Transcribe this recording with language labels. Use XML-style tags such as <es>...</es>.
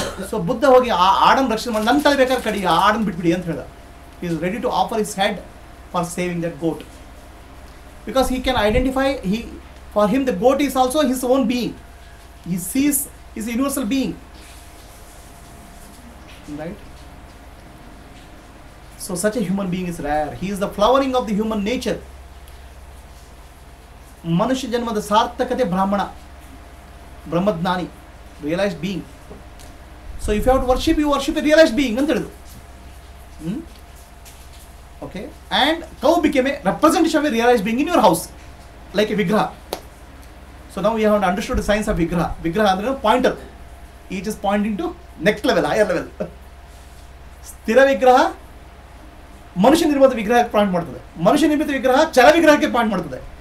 <kn>So Buddha ಹೋಗಿ ಆ ಆಡನ್ನು ರಕ್ಷಣೆ ಮಾಡಿ ನನ್ನ ತಲೆ ಬೇಕಾದ್ರೆ ಕಡಿ, ಆ ಆಡನ್ನು ಬಿಟ್ಬಿಡಿ ಅಂತ ಹೇಳ್ದ.</kn> <en>He is ready to offer his head for saving that goat, because he can identify, for him the goat is also his own being. He sees his universal being, right? So such a human being is rare. He is the flowering of the human nature.</en> <kn>ಮನುಷ್ಯ ಜನ್ಮದ ಸಾರ್ಥಕತೆ ಬ್ರಾಹ್ಮಣ, ಬ್ರಹ್ಮಜ್ಞಾನಿ, realised being.</kn> <en>so if you have to worship, you worship a realized being</en> <kn>ಅಂತ ಹೇಳಿದ್ರು.</kn> <en>Okay, and cow became a representation of a realized being in your house, like a vigraha. So now we have understood the science of vigraha. Vigraha ಅಂದ್ರೆ pointer. Each is pointing to next level, higher level.</en> <kn>ಸ್ಥಿರ ವಿಗ್ರಹ ಮನುಷ್ಯ ನಿರ್ಮಿತ ವಿಗ್ರಹಕ್ಕೆ point ಮಾಡ್ತದೆ. ಮನುಷ್ಯ ನಿರ್ಮಿತ ವಿಗ್ರಹ ಚರ ವಿಗ್ರಹಕ್ಕೆ ಪಾಯಿಂಟ್ ಮಾಡ್ತದೆ.</kn>